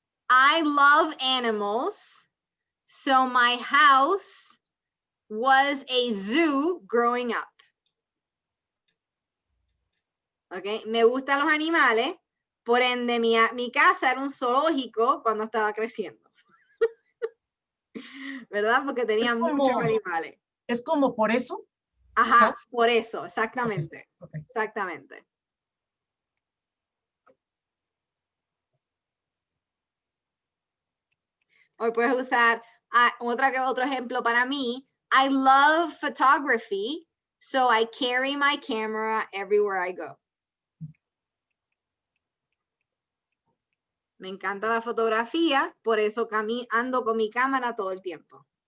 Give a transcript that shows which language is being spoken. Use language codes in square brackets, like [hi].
[en] I love animals, so my house was a zoo growing up. [es] Okay, me gustan los animales, por ende mi casa era un zoológico cuando estaba creciendo. ¿Verdad? Porque tenía muchos animales. ¿Es como por eso? Ajá, por eso, exactamente. Okay. Exactamente. Hoy puedes usar otro ejemplo para mí. [en] I love photography, so I carry my camera everywhere I go. [es] Me encanta la fotografía, por eso ando con mi cámara todo el tiempo.